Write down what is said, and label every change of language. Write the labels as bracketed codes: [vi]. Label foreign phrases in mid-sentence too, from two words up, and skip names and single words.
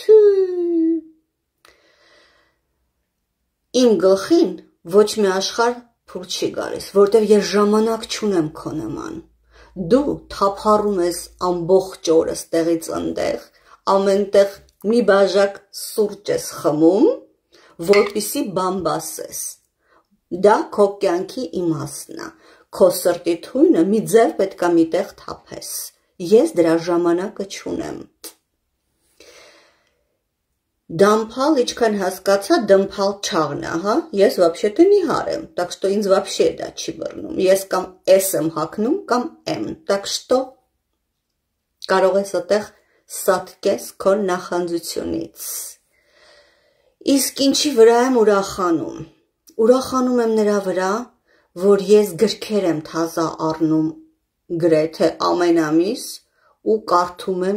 [hy] իմ գլխին ոչ մի աշխարհ փուլ չի գալիս, որտեղ ես ժամանակ չունեմ քո նման, դու թափառում ես ամբողջ օրս տեղից ընդեղ, ամենտեղ մի բաժակ սուրճ ես խմում, որպեսզի բան բասես, դա քո կյանքի իմաստն է, քո սրտի թույնը մի ձև պետք է միտեղ թափես, ես դրա ժամանակը չունեմ, դամփալ, ինչքան հասկացա, դմփալ չաղն է, ես [ru] вообще-то не [hy] հարեմ, [ru] так что [hy] ինձ вообще դա չի բռնում, ես կամ S եմ հագնում, կամ M, [ru] так что [hy] կարող ես այդտեղ սատկես քո նախանձությունից, իսկ ինչի վրա եմ ուրախանում եմ նրա վրա, որ ես գրքեր եմ թազա առնում գրեթե ամեն ամիս ու կարդում եմ